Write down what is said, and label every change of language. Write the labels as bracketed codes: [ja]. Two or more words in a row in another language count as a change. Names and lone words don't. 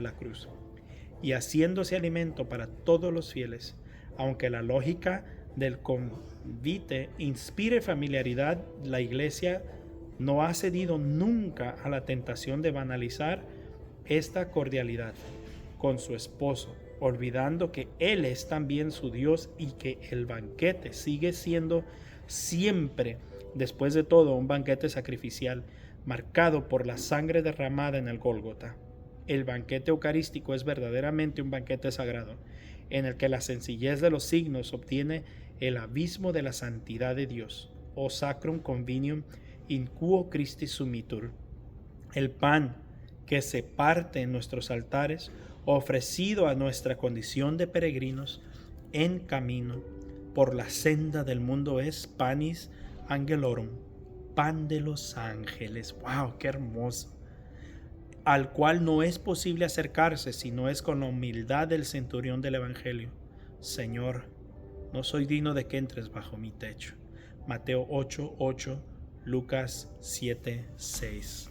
[es] la cruz, y haciéndose alimento para todos los fieles, aunque la lógica del convite inspire familiaridad, la iglesia no ha cedido nunca a la tentación de banalizar esta cordialidad con su esposo, olvidando que Él es también su Dios y que el banquete sigue siendo siempre, después de todo, un banquete sacrificial marcado por la sangre derramada en el Gólgota. El banquete eucarístico es verdaderamente un banquete sagrado, en el que la sencillez de los signos obtiene el abismo de la santidad de Dios, o [la] sacrum convenium in quo Christi sumitur. [es] El pan que se parte en nuestros altares, ofrecido a nuestra condición de peregrinos en camino por la senda del mundo, es [la] panis angelorum, [es] pan de los ángeles. ¡Wow! ¡Qué hermoso! Al cual no es posible acercarse si no es con la humildad del centurión del Evangelio. Señor, no soy digno de que entres bajo mi techo. Mateo 8:8, Lucas 7:6.